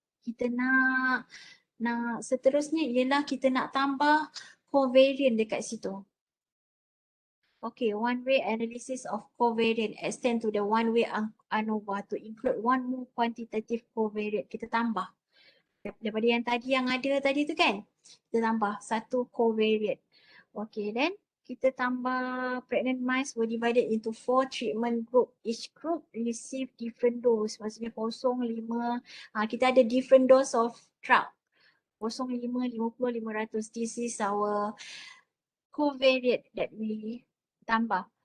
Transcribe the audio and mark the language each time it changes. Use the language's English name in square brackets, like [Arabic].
[Malay] Kita nak seterusnya ialah kita nak tambah covariant dekat situ. [English] Okay, one-way analysis of covariant extend to the one-way ANOVA to include one more quantitative covariant. [Malay] Kita tambah. Daripada yang tadi yang ada tadi tu kan. Kita tambah satu covariant. [English] Okay, then [Malay] kita tambah [English] pregnant mice were divided into 4 treatment group. Each group receive different dose. Maksudnya 0, 5. [Malay] Kita ada [English] different dose of drug. 0, 5, 50, 500. This is our covariant that we tambah.